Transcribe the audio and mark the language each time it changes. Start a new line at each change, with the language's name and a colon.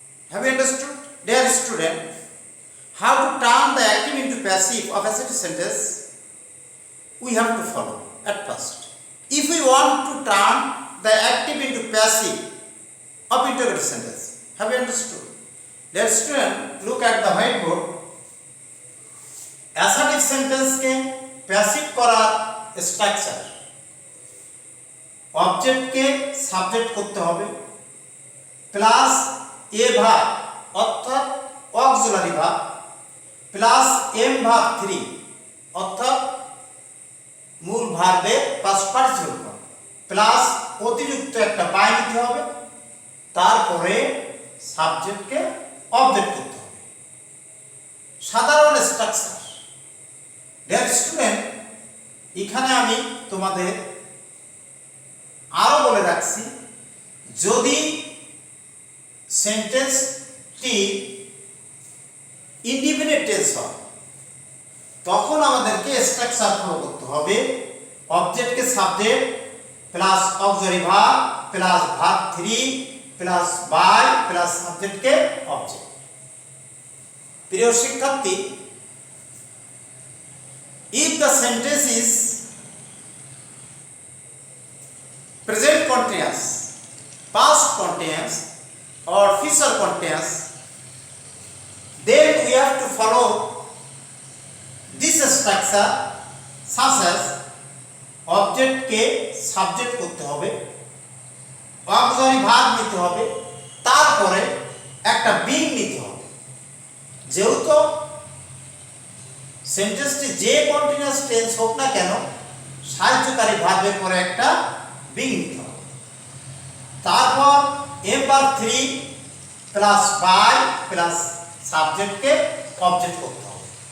English: Have you understood? Dear student, how to turn the active into passive of assertive sentence, we have to follow at first. If we want to turn the active into passive of interrogative sentence, have you understood? Dear student, look at the whiteboard.
Bangla: Assertive sentence के passive करा structure, object के subject করতে হবে plus এ verb অর্থাৎ auxiliary verb plus M verb 3 অর্থাৎ মূল ভার্বের past participle form plus অতিরিক্ত একটা বাই নিতে হবে, তারপরে সাবজেক্টকে অবজেক্ট করতে হবে। সাধারণ স্ট্রাকচার। ডিয়ার স্টুডেন্ট, এখানে আমি তোমাদের আরো বলে রাখছি, যদি সেন্টেন্সটি ইনডিফিনিট টেন্স হয় তখন আমাদেরকে স্ট্রাকচার ফলো করতে হবে। অবজেক্টকে subject plus auxiliary verb plus verb 3 plus by plus সাবজেক্টকে object. প্রিয় শিক্ষার্থী,
English: if the sentence is present continuous, past continuous or future continuous, then we have to follow this structure such as object के subject
Bangla: করতে হবে, auxiliary verb নিতে হবে,
English: তারপরে একটা being নিতে হবে।
Bangla: যেহেতু সেন্টেন্সটি যে কন্টিনিউয়াস টেন্স হোক না কেন সাহায্যকারী ভার্বের পরে একটা বিং নিতে হবে। তারপর ember 3 plus by plus সাবজেক্টকে object করতে হবে।